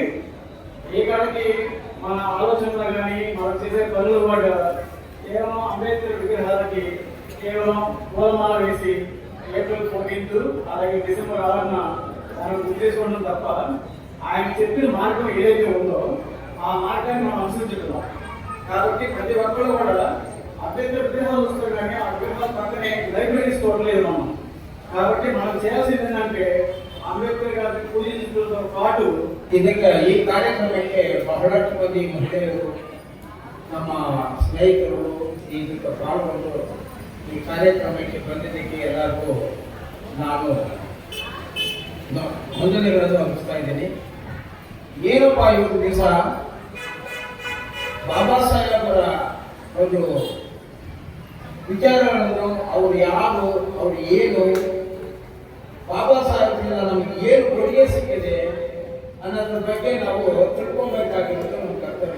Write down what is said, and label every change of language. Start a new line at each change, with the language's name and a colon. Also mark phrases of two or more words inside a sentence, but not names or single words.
Telugu: ఈ కాడికి మన ఆలోచనలు కానీ మనం చేసే పనులు కూడా కేవలం అంబేద్కర్ విగ్రహాలకి కేవలం పూలమాల వేసి ఏప్రిల్ 14 అలాగే డిసెంబర్ 6న మనం గుర్తు చేసుకోవడం తప్ప ఆయన చెప్పిన మార్గం ఏదైతే ఉందో ఆ మార్గాన్ని మనం అనుసరించుకున్నాం. కాబట్టి ప్రతి ఒక్కరు కూడా అంబేద్కర్ విగ్రహాలు వస్తారు కానీ ఆ విగ్రహాల పక్కనే లైబ్రరీస్ చూడలేదు మనం. కాబట్టి మనం చేయాల్సింది ఏంటంటే ಅಂಬೇಡ್ಕರ್ గారిని పూజించడంతో పాటు
Kannada: ಈ ಕಾರ್ಯಕ್ರಮಕ್ಕೆ ಬಹಳಷ್ಟು ಮಂದಿ ಮಹಿಳೆಯರು ನಮ್ಮ ಸ್ನೇಹಿತರು ಇದಕ್ಕೆ ಪಾಲ್ಗೊಂಡು ಈ ಕಾರ್ಯಕ್ರಮಕ್ಕೆ ಬಂದಿದ್ದಕ್ಕೆ ಎಲ್ಲರಿಗೂ ನಾನು ವಂದನೆಗಳನ್ನು ಅರ್ಪಿಸ್ತಾ ಇದ್ದೀನಿ. ಏನಪ್ಪ ಇವತ್ತು ದಿವಸ ಬಾಬಾ ಸಾಹೇಬರ ಒಂದು ವಿಚಾರಗಳನ್ನು ಅವರು ಯಾರು, ಅವರು ಏನು, ಬಾಬಾ ಸಾಹೇಬರಿಂದ ನಮಗೆ ಏನು ಕೊಡುಗೆ ಸಿಕ್ಕಿದೆ ಅನ್ನೋದ್ರ ಬಗ್ಗೆ ನಾವು ತಿಳ್ಕೊಬೇಕಾಗಿರೋದು ನಮ್ಮ ಕರ್ತವ್ಯ.